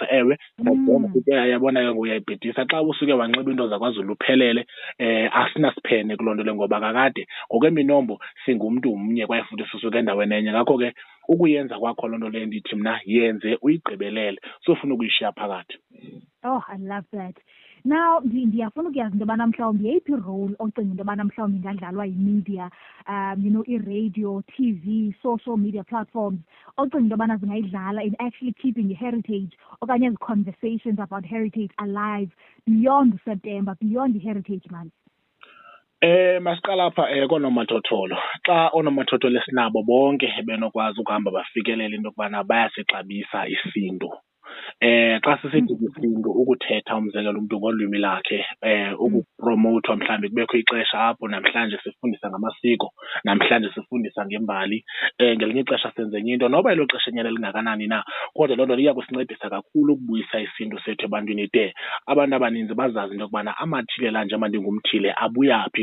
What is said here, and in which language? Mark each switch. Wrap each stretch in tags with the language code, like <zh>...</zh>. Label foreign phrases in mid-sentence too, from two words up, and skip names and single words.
<xh>Ewe, ndiyabona futhi uyabona ke uyayibhidisa xa usuke wanxiba into zakwaZulu uphelele, asinasiphene kuloo nto le ngoba kakade ngokweminombo singumntu mnye kwaye futhi sisuka endaweni enye. Ngakho ke ukuyenza kwakho loo nto leyo ndithi mna yenze uyigqibelele, sofuna ukuyishiya phakathi.</xh> <en>Oh, I love that.</en> <xh>Now ndiyafuna ukuyazi into yobana mhlawumbi yeyiphi irole ocinga into yobana mhlawumbi ingadlalwa yimedia, i-</xh> <en>radio, TV, social media platforms</en> <xh>ocinga into yobana zingayidlala</xh> <en>in actually keeping</en> <xh>i-heritage okanye ezi</xh> <en>conversations about heritage alive beyond September, beyond</en> <xh>i-Heritage Month? Masiqala apha koonomathotholo. Xa oonomathotholo esinabo bonke benokwazi ukuhamba bafikelele into yokubana bayasixabisa isiNtu. Xa sisithi isiNtu ukuthetha umzekelo umntu ngolwimi lakhe, ukupromothwa mhlawumbi kubekho ixesha apho namhlanje sifundisa ngamasiko, namhlanje sifundisa ngembali, ngelinye ixesha senze enye into noba elo xesha enyana lingakanani na, kodwa loo nto liya kusincedisa kakhulu ukubuyisa isiNtu sethu ebantwini de abantu abaninzi bazazi into yokubana amathile la njengoba ndingumthile abuyaphi.</xh>